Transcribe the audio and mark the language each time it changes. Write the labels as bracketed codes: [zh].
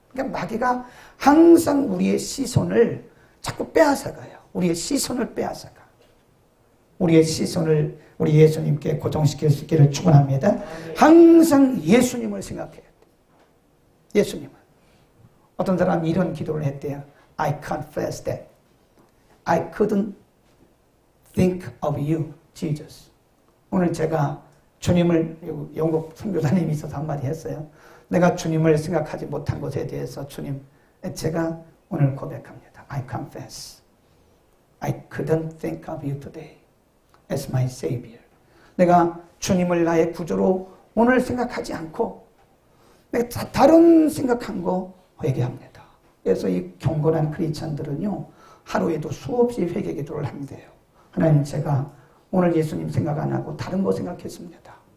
[ko] 그러니까 마귀가 항상 우리의 시선을 자꾸 빼앗아가요. 우리의 시선을 빼앗아가. 우리의 시선을 우리 예수님께 고정시킬 수 있기를 축원합니다. 항상 예수님을 생각해야 돼. 예수님을. 어떤 사람이 이런 기도를 했대요. [en] I confess that I couldn't think of you, Jesus. [ko] 오늘 제가 주님을, 영국 선교사님이 있어서 한마디 했어요. 내가 주님을 생각하지 못한 것에 대해서 주님, 제가 오늘 고백합니다. [en] I confess. I couldn't think of you today as my Savior. [ko] 내가 주님을 나의 구주로 오늘 생각하지 않고 내가 다른 생각한 거 회개합니다. 그래서 이 경건한 크리스찬들은요, 하루에도 수없이 회개 기도를 한대요. 하나님, 제가 오늘 예수님 생각 안 하고 다른 거 생각했습니다.